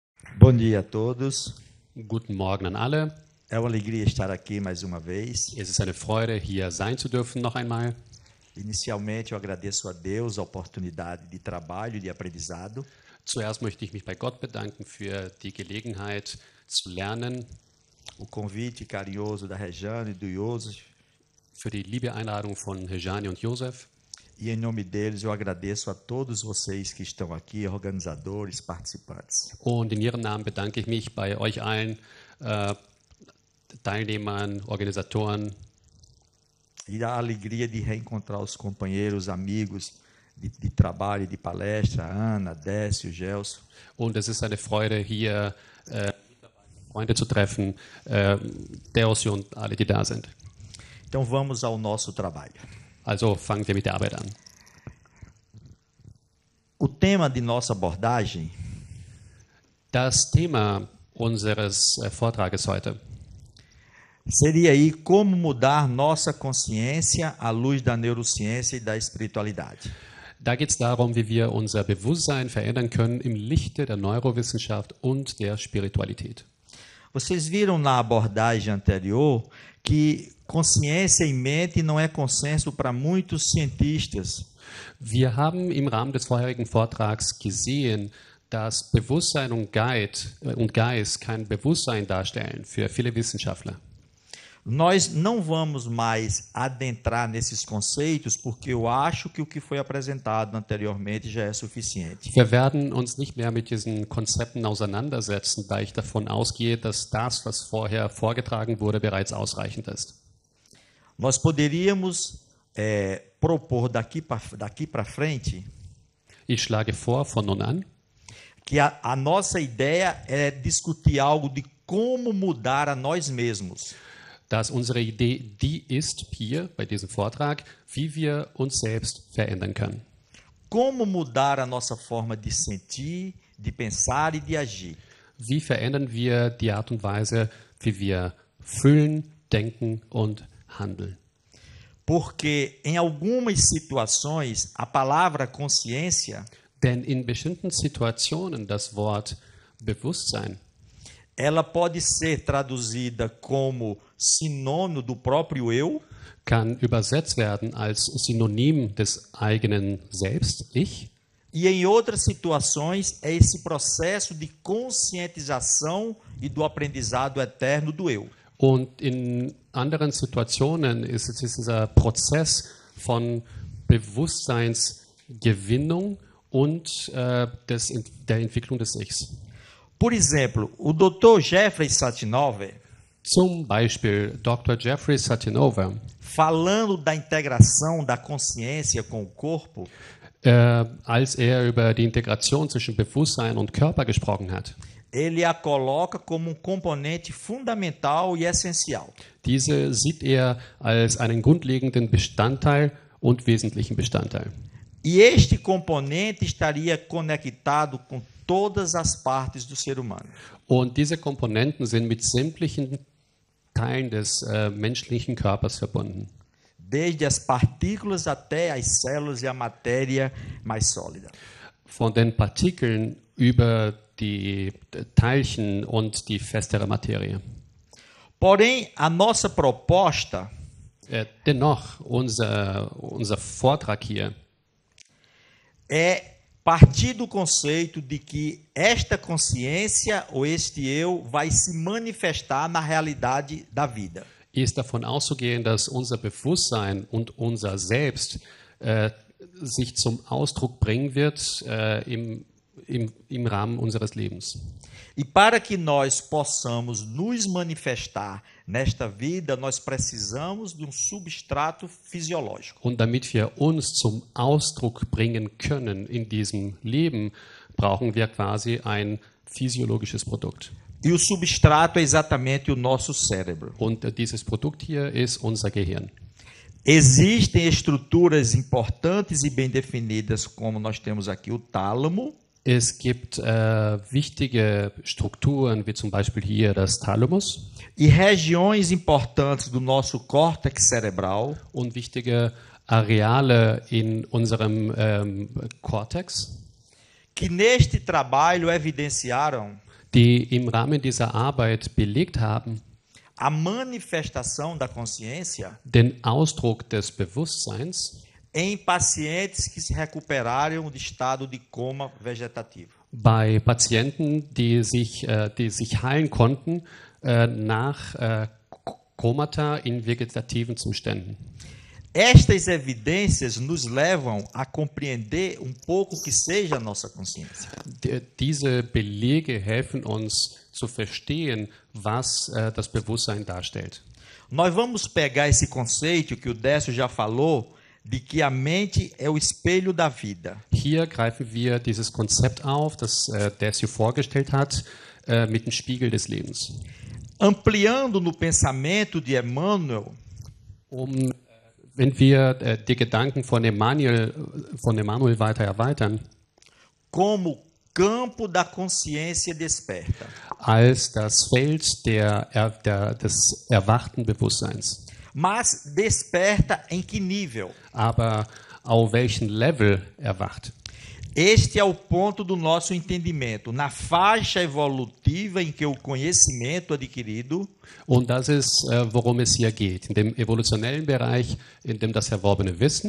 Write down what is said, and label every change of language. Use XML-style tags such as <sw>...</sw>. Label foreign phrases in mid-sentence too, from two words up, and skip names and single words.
<pt>Bom dia a todos.</pt> <de>Guten Morgen an alle.</de> <pt>É uma alegria estar aqui mais uma vez.</pt> <de>Es ist eine Freude, hier sein zu dürfen noch einmal.</de> <pt>Inicialmente, eu agradeço a Deus a oportunidade de trabalho e de aprendizado.</pt> <de>Zuerst möchte ich mich bei Gott bedanken für die Gelegenheit zu lernen,</de> <pt>O convite carinhoso da Rejane e do Josef.</pt> <de>für die liebe Einladung von Rejane und Josef.</de> <pt>E em nome deles, eu agradeço a todos vocês que estão aqui, organizadores, participantes.</pt> <de>Und in ihrem Namen bedanke ich mich bei euch allen, Teilnehmern, Organisatoren.</de> <pt>E a alegria de reencontrar os companheiros, amigos de trabalho e de palestra, Ana, Décio, Gelson.</pt> <de>Und es ist eine Freude, hier Freunde zu treffen, Deosio und alle, die da sind.</de> <pt>Então vamos ao nosso trabalho.</pt> <de>Also fangen wir mit der Arbeit an.</de> <pt>O tema de nossa abordagem</pt> <de>Das Thema unseres Vortrages heute</de> <pt>seria aí como mudar nossa consciência à luz da neurociência e da espiritualidade.</pt> <de>Da geht es darum, wie wir unser Bewusstsein verändern können im Lichte der Neurowissenschaft und der Spiritualität.</de> <pt>Vocês viram na abordagem anterior que consciência e mente não é consenso para muitos cientistas.</pt> <de>Wir haben im Rahmen des vorherigen Vortrags gesehen, dass Bewusstsein und Geist kein Bewusstsein darstellen für viele Wissenschaftler.</de> <pt>Nós não vamos mais adentrar nesses conceitos porque eu acho que o que foi apresentado anteriormente já é suficiente.</pt> <de>Wir werden uns nicht mehr mit diesen Konzepten auseinandersetzen, da ich davon ausgehe, dass das, was vorher vorgetragen wurde, bereits ausreichend ist.</de> <pt>Nós poderíamos propor daqui para frente</pt> <de>Ich schlage vor, von nun an,</de> <pt>que a nossa ideia é discutir algo de como mudar a nós mesmos.</pt> <de>dass unsere Idee die ist, hier bei diesem Vortrag, wie wir uns selbst verändern können.</de> <pt>Como mudar a nossa forma de sentir, de pensar e de agir.</pt> <de>Wie verändern wir die Art und Weise, wie wir fühlen, denken und handeln?</de> <pt>Porque em algumas situações a palavra consciência</pt> <de>Denn in bestimmten Situationen das Wort Bewusstsein,</de> <pt>ela pode ser traduzida como sinônimo do próprio eu,</pt> <de>kann übersetzt werden als Synonym des eigenen Selbst, ich.</de> <pt>e em outras situações é esse processo de conscientização e do aprendizado eterno do eu.</pt> <de>Und in anderen Situationen ist es dieser Prozess von Bewusstseinsgewinnung und der Entwicklung des Ichs.</de> <pt>Por exemplo, o Dr. Jeffrey Satinover,</pt> <de>Zum Beispiel Dr. Jeffrey Satinover,</de> <pt>falando da integração da consciência com o corpo,</pt> <de>als über die Integration zwischen Bewusstsein und Körper gesprochen hat.</de> <pt>ele a coloca como componente fundamental e essencial.</pt> <de>Diese sieht als einen grundlegenden Bestandteil und wesentlichen Bestandteil.</de> <pt>E este componente estaria conectado com todas as partes do ser humano.</pt> <de>Und diese Komponenten sind mit sämtlichen Teilen des menschlichen Körpers verbunden.</de> <pt>Desde as partículas até as células e a matéria mais sólida.</pt> <de>Von den Partikeln über die Teilchen und die festere Materie.</de> <pt>Porém, a nossa proposta</pt> <de>Dennoch, unser Vortrag hier</de> <pt>é partir do conceito de que esta consciência ou este eu vai se manifestar na realidade da vida.</pt> <de>ist davon auszugehen, dass unser Bewusstsein und unser Selbst sich zum Ausdruck bringen wird im Rahmen unseres Lebens.</de> <pt>E para que nós possamos nos manifestar nesta vida, nós precisamos de um substrato fisiológico.</pt> <de>Und damit wir uns zum Ausdruck bringen können in diesem Leben, brauchen wir quasi ein physiologisches Produkt.</de> <pt>E o substrato é exatamente o nosso cérebro.</pt> <de>Und dieses Produkt hier ist unser Gehirn.</de> <pt>Existem estruturas importantes e bem definidas, como nós temos aqui o tálamo.</pt> <de>Es gibt wichtige Strukturen, wie zum Beispiel hier das Thalamus.</de> <pt>E regiões importantes do nosso córtex cerebral.</pt> <de>Und wichtige Areale in unserem Cortex.</de> <pt>Que neste trabalho evidenciaram</pt> <de>die im Rahmen dieser Arbeit belegt haben,</de> <pt>a manifestação da consciência</pt> <de>den Ausdruck des Bewusstseins</de> <pt>em pacientes que se recuperaram de estado de coma vegetativo.</pt> <de>bei Patienten, die sich heilen konnten nach Komata in vegetativen Zuständen.</de> <pt>Estas evidências nos levam a compreender um pouco que seja a nossa consciência.</pt> <de>Diese Belege helfen uns zu verstehen, was das Bewusstsein darstellt.</de> <pt>Nós vamos pegar esse conceito que o Décio já falou, de que a mente é o espelho da vida.</pt> <de>Hier greifen wir dieses Konzept auf, das Décio vorgestellt hat, mit dem Spiegel des Lebens.</de> <pt>Ampliando no pensamento de Emmanuel,</pt> <de>Wenn wir die Gedanken von Emmanuel weiter erweitern,</de> <pt>como campo da consciência desperta.</pt> <de>als das Feld des erwachten Bewusstseins.</de> <pt>Mas desperta em que nível?</pt> <de>Aber auf welchem Level erwacht?</de> <pt>Este é o ponto do nosso entendimento, na faixa evolutiva em que o conhecimento adquirido</pt> <de>Und das ist, worum es hier geht. In dem evolutionellen Bereich, in dem das erworbene Wissen</de>